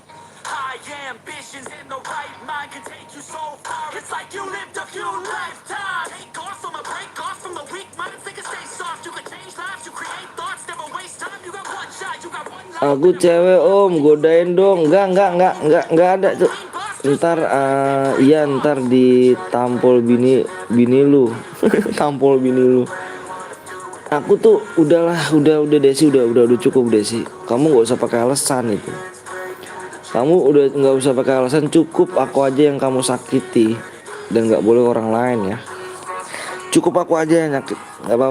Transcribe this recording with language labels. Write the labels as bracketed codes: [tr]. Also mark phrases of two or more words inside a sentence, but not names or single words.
[id] Aku cewek Om, godain dong. Enggak ada tuh. Ntar ntar ditampol bini lu. Tampol bini lu. Aku tuh udah Desi, udah cukup Desi. Kamu nggak usah pakai alasan itu. Kamu udah nggak usah pakai alasan, cukup aku aja yang kamu sakiti dan nggak boleh orang lain ya. Cukup aku aja yang nyakit, nggak apa-apa.